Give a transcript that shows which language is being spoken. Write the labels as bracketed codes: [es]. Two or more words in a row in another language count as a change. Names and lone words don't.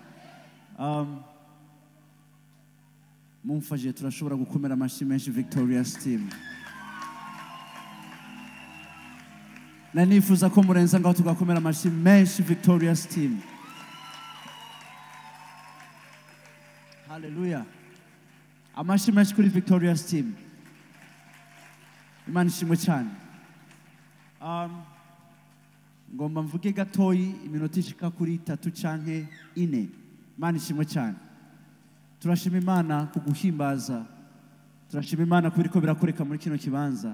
[rn] Mumfashije turashobora gukomera amashyi menshi [en] Victorious team. [rn] Na nifuza ko murenza ngaho tugakomera amashyi menshi [en] Victorious team. [rn] Hallelujah. Amashyi menshi kuri [en] Victorious team. [rn] Imana ishimwe cyane. Ngomba mvuge gatoyi iminota ishika kuri 3 canke 4. Imana ishimwe cyane. Turashima Imana kuguhimbaza. Turashima Imana kubiriko birakoreka muri kino kibanza.